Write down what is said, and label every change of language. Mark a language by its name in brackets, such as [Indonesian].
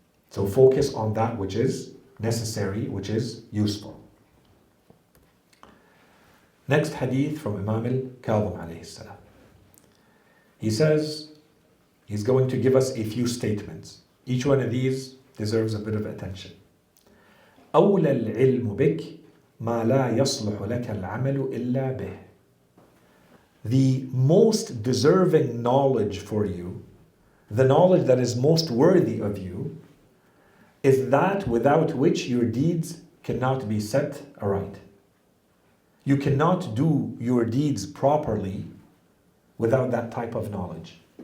[English] So focus on that which is necessary, which is useful. Next hadith from Imam al-Kadhim alayhi salam. He says, he's going to give us a few statements. Each one of these deserves a bit of attention. [Arabic] أولى العلم بك ما لا يصلح لك العمل إلا به. [English] The most deserving knowledge for you, the knowledge that is most worthy of you, is that without which your deeds cannot be set aright. You cannot do your deeds properly without that type of knowledge.